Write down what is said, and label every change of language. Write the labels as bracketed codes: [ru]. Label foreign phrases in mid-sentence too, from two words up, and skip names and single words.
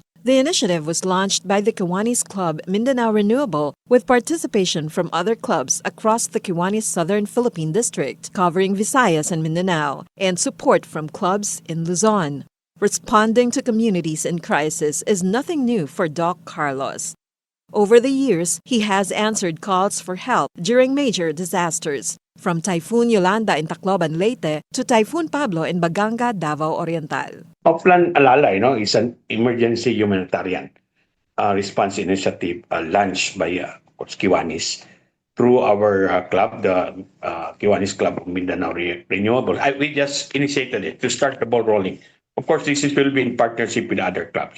[en] The initiative was launched by the Kiwanis Club Mindanao Renewable with participation from other clubs across the Kiwanis Southern Philippine District, covering Visayas and Mindanao, and support from clubs in Luzon. Responding to communities in crisis is nothing new for Doc Carlos. Over the years, he has answered calls for help during major disasters, from Typhoon Yolanda in Tacloban, Leyte, to Typhoon Pablo in Baganga, Davao Oriental. Oplan Alalay is an emergency humanitarian response initiative launched by Kiwanis through our club, the Kiwanis Club of Mindanao Renewable. We just initiated it to start the ball rolling. Of course, this will be in partnership with other clubs.